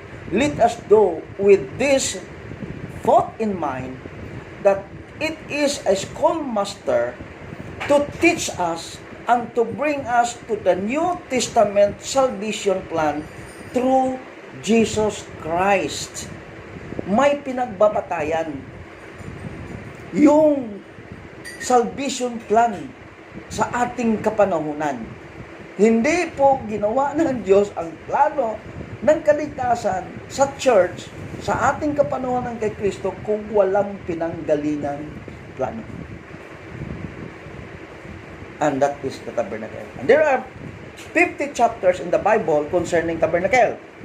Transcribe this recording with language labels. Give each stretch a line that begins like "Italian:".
English: let us do with this thought in mind that it is a schoolmaster to teach us and to bring us to the New Testament salvation plan through Jesus Christ.
Filipino: May pinagbabatayan yung salvation plan sa ating kapanahunan. Hindi po ginawa ng Diyos ang plano ng kaligtasan sa church, sa ating kapanahunan kay Kristo, kung walang pinanggalingang plano.
English: And that is the tabernacle. And there are 50 chapters in the Bible concerning tabernacle.